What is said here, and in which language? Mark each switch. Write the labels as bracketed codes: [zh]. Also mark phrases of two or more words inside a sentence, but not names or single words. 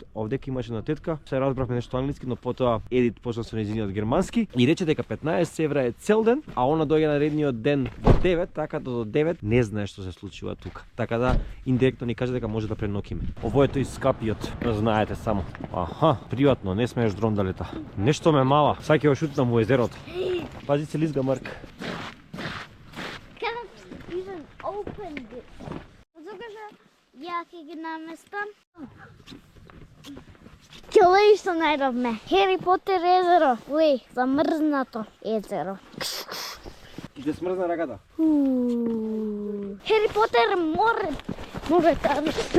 [mk] Овдека имаше на тетка, се разбравме нешто англиски, но потоа Едит почна со нејзиниот германски и рече дека 15 евра е цел ден, а она доаѓа на редниот ден во 9, така до 9 не знае што се случува тука. Така да индиректно ни каже дека може да пренокиме. Ово е тој скапиот, знаете само. Аха, приватно, не смееш дрон да лета. Нешто ме мала, саќе ќе шутнам во езерото. Пази се лизга, Марк. [en] Can't even open this. [mk] Зогаше, ја ќе ги наместам. Глеј што најдовме. Хери Потер езеро. Глеј, замрзнато езеро. Ти те смрзна раката? Хери Потер море. Море там.